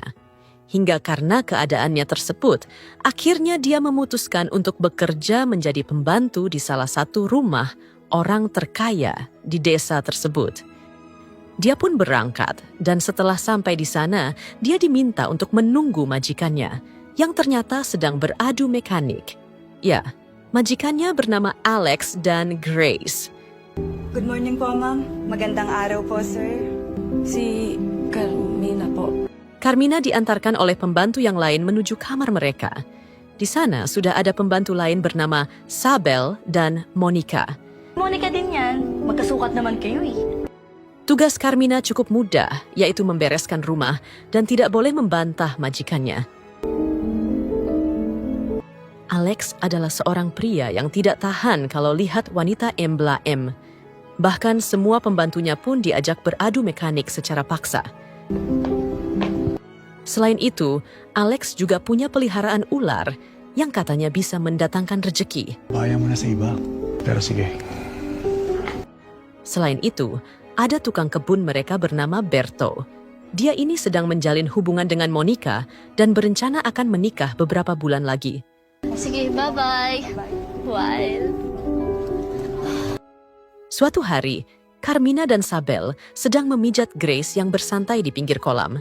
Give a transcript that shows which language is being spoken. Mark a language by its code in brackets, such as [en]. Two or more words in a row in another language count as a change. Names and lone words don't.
[id] Hingga karena keadaannya tersebut, akhirnya dia memutuskan untuk bekerja menjadi pembantu di salah satu rumah orang terkaya di desa tersebut. Dia pun berangkat, dan setelah sampai di sana, dia diminta untuk menunggu majikannya, yang ternyata sedang beradu mekanik. Ya, majikannya bernama Alex dan Grace. [en] Good morning [tl] po, ma'am. Magandang araw po, sir. Si Carmina po. [id] Carmina diantarkan oleh pembantu yang lain menuju kamar mereka. Di sana sudah ada pembantu lain bernama Sabel dan Monica. [tl] Monica din yan. Magkasukat naman kayo eh. [id] Tugas Carmina cukup mudah, yaitu membereskan rumah dan tidak boleh membantah majikannya. Alex adalah seorang pria yang tidak tahan kalau lihat wanita embla-em. Bahkan semua pembantunya pun diajak beradu mekanik secara paksa. Selain itu, Alex juga punya peliharaan ular yang katanya bisa mendatangkan rejeki. [tl] Bahaya mo na sa iba. Pero sige. [id] Selain itu, ada tukang kebun mereka bernama Berto. Dia ini sedang menjalin hubungan dengan Monica dan berencana akan menikah beberapa bulan lagi. [tl] Sige, bye-bye. While. [id] Suatu hari, Carmina dan Sabel sedang memijat Grace yang bersantai di pinggir kolam.